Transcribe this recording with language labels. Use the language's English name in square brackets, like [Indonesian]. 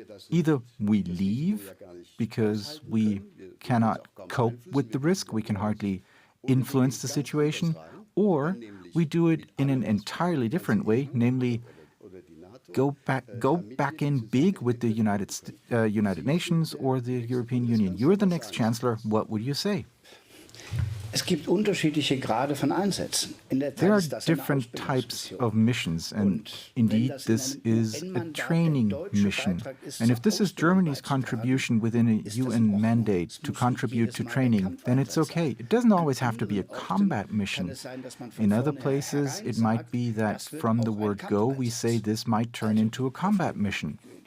[English] either we leave because we cannot cope with the risk, we can hardly influence the situation, or we do it in an entirely different way, namely go back in big with the United Nations or the European Union. You're the next Chancellor. What would you say? [German] Es gibt unterschiedliche Grade von Einsätzen. [English] There are different types of missions, and indeed this is a training mission. And if this is Germany's contribution within a UN mandate to contribute to training, then it's okay. It doesn't always have to be a combat mission. In other places, it might be that from the word go, we say this might turn into a combat mission.